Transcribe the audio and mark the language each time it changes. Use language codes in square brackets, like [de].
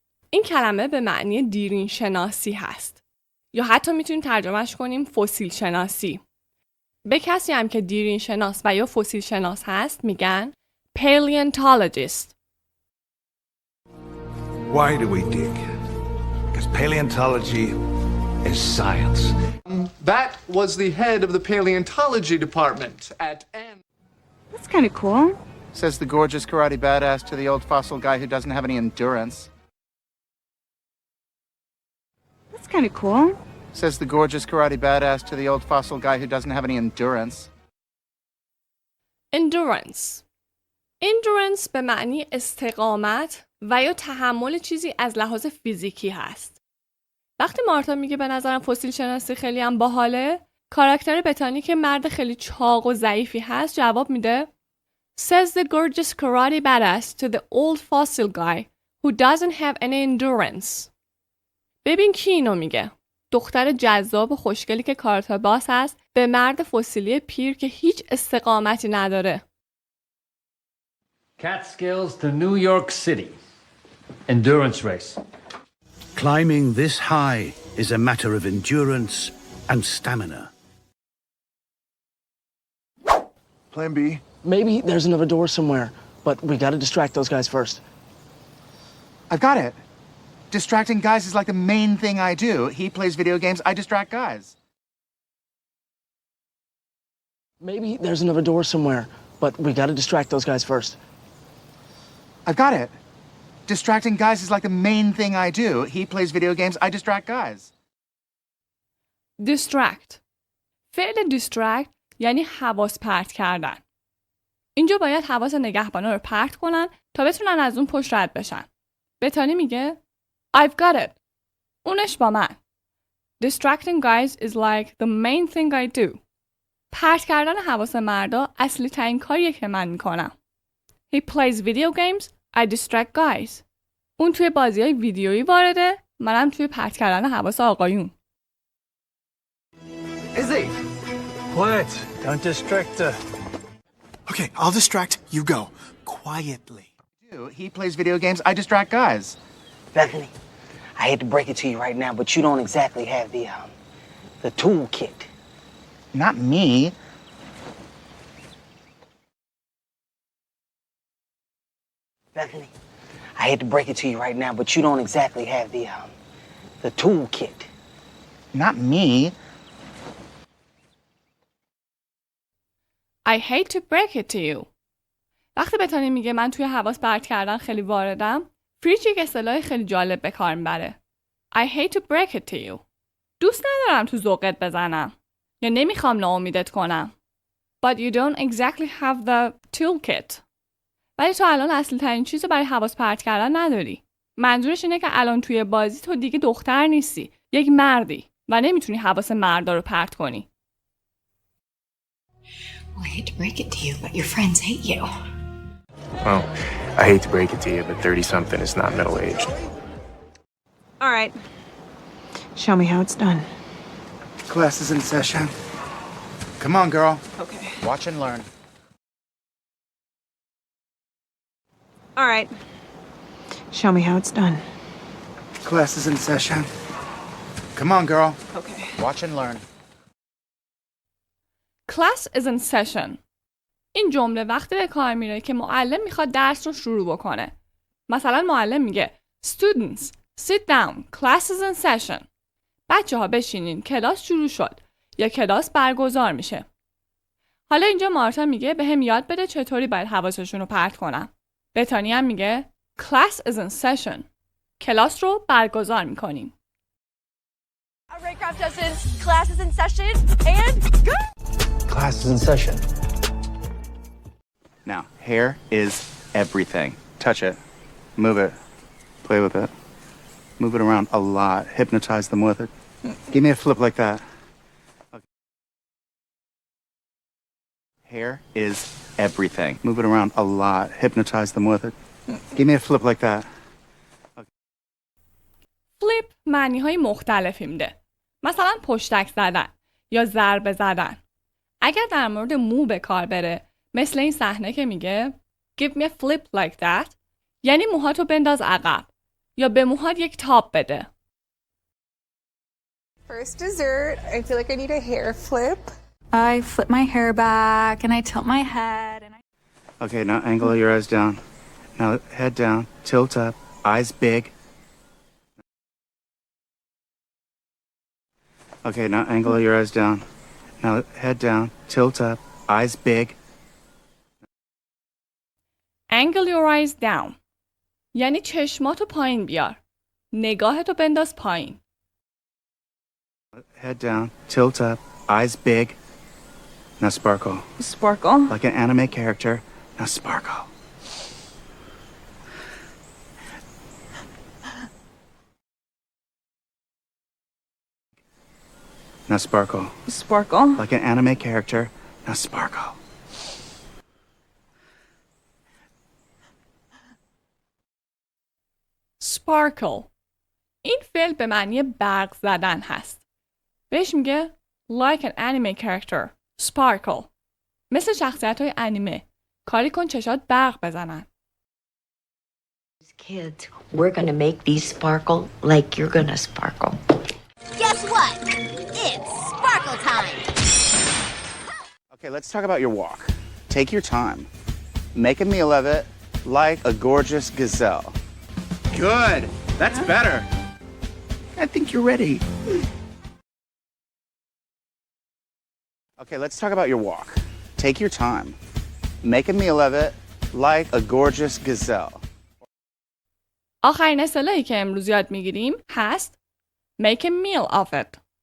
[fa] این کلمه به معنی دیرین شناسی هست. یا حتی میتونیم ترجمهش کنیم فسیل شناسی. به کسی هم که دیرین شناس و یا فسیل شناس هست میگن paleontologist. [en] Why do we dig? Because paleontology is science. That was the head of the paleontology department at M. That's kind of cool. Says the gorgeous karate badass to the old fossil guy who doesn't have any endurance. That's kind of cool. Says the gorgeous karate badass to the old fossil guy who doesn't have any endurance. Endurance. [fa] Endurance به معنی استقامت و یا تحمل چیزی از لحاظ فیزیکی هست. وقتی مارتا میگه به نظرم فسیل شناسی خیلی هم باحاله، کاراکتر بتانی که مرد خیلی چاق و ضعیفی هست جواب میده [en] Says the gorgeous karate badass to the old fossil guy who doesn't have any endurance. [fa] ببین کی اینو میگه. دختر جذاب و خوشگلی که کارتا باس هست به مرد فسیلی پیر که هیچ استقامتی نداره. [en] Catskills to New York City. Endurance race. Climbing this high is a matter of endurance and stamina. Plan B. Maybe there's another door somewhere, but we gotta distract those guys first. I've got it. Distracting guys is like the main thing I do. He plays video games, I distract guys. Maybe there's another door somewhere, but we gotta distract those guys first. I've got it. Distracting guys is like the main thing I do. He plays video games, I distract guys. Distract. [fa] فعل distract یعنی حواس پرت کردن. اینجا باید حواس نگهبانا رو پرت کنن تا بتونن از اون پشت رد بشن. بتانی میگه [en] I've got it. [fa] اونش با من. [en] Distracting guys is like the main thing I do. [fa] پرت کردن حواس مردا اصلی ترین کاریه که من میکنم. [en] He plays video games, I distract guys. [fa] اون توی بازی‌های ویدیویی وارده، منم توی پرت کردن حواس آقایون. [en] Izzy! Quiet. Don't distract her. Okay, I'll distract. You go. Quietly. He plays video games, I distract guys. Bethany, I hate to break it to you right now, but you don't exactly have the toolkit. Not me. Bethany, I hate to break it to you right now, but you don't exactly have the toolkit. Not me. I hate to break it to you. [fa] وقتی بتانی میگه من توی حواس پرت کردن خیلی واردم، فریچ یک اصطلاح خیلی جالب به کار میبره. [en] I hate to break it to you. [fa] دوست ندارم تو ذوقت بزنم. یا نمیخوام ناامیدت کنم. [en] But you don't exactly have the toolkit. [fa] ولی تو الان اصلی ترین چیزو برای حواس پرت کردن نداری. منظورش اینه که الان توی بازی تو دیگه دختر نیستی. یک مردی و نمیتونی حواس مردا رو پرت کنی. [en] Well, I hate to break it to you, but your friends hate you. Well, I hate to break it to you, but 30-something is not middle-aged. All right. Show me how it's done. Class is in session. Come on, girl. Okay. Watch and learn. All right. Show me how it's done. Class is in session. Come on, girl. Okay. Watch and learn. Class is in session. [fa] این جمله وقتی به کار میره که معلم میخواد درس رو شروع بکنه. مثلا معلم میگه [en] Students, sit down. Class is in session. [fa] بچه ها بشینین. کلاس شروع شد. یا کلاس برگزار میشه. حالا اینجا مارتا میگه به هم یاد بده چطوری باید حواسشون رو پرت کنم. بتانی هم میگه [en] Class is in session. [fa] کلاس رو برگزار میکنیم. [en] Alright, craft cousins, class is in session, and go! Class is in session. Now, hair is everything. Touch it. Move it. Play with it. Move it around a lot. Hypnotize them with it. Give me a flip like that. Okay. Hair is everything. Move it around a lot. Hypnotize them with it. Give me a flip like that. [fa] flip معنی های مختلفی میده. مثلا پشتک زدن یا ضربه زدن. اگر در مورد مو به کار بره، مثل این صحنه که میگه [en] give me a flip like that، [fa] یعنی موهاتو بنداز عقب یا به موهات یک تاب بده. [en] First dessert, I feel like I need a hair flip. I flip my hair back and I tilt my head and Okay, now angle your eyes down. Now head down, tilt up, eyes big. Okay, now angle your eyes down. Now head down, tilt up, eyes big. Angle your eyes down [fa] یعنی چشماتو پایین بیار. نگاهتو بنداز پایین. [en] Head down, tilt up, eyes big. Now sparkle. Sparkle? Like an anime character. Now sparkle. Now sparkle. Sparkle? Like an anime character. Now sparkle. [fa] Sparkle این فعل به معنی برق زدن هست. بهش میگه [en] like an anime character. [fa] Sparkle مثل شخصیت های انیمه. کاری کن چشات برق بزنن. [en] Kids, we're gonna make these sparkle like you're gonna sparkle. Guess what? It's sparkle time. Okay, let's talk about your walk. Take your time. Make a meal of it like a gorgeous gazelle. Good. That's better. I think you're ready. Okay, let's talk about your walk. Take your time. Make a meal of it like a gorgeous gazelle. [fa] آخرین اصطلاحی که امروز یاد میگیریم هست [en] make a meal of it.